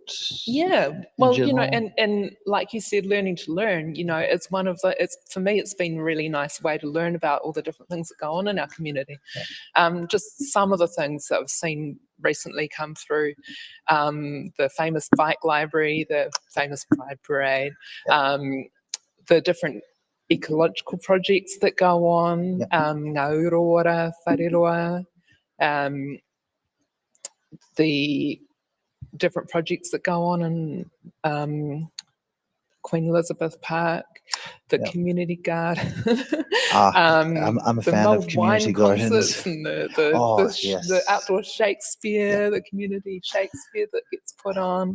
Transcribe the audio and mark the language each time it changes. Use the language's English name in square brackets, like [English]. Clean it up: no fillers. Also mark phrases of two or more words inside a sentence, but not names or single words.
[English] Yeah, well, and like you said, learning to learn, it's for me, it's been a really nice way to learn about all the different things that go on in our community. Just some of the things that I've seen recently come through, the famous bike library, the famous Pride Parade, the different ecological projects that go on, ngā uruora, whareroa, the different projects that go on in Queen Elizabeth Park, the community garden. I'm a fan of community gardens. And the outdoor Shakespeare, the community Shakespeare that gets put on.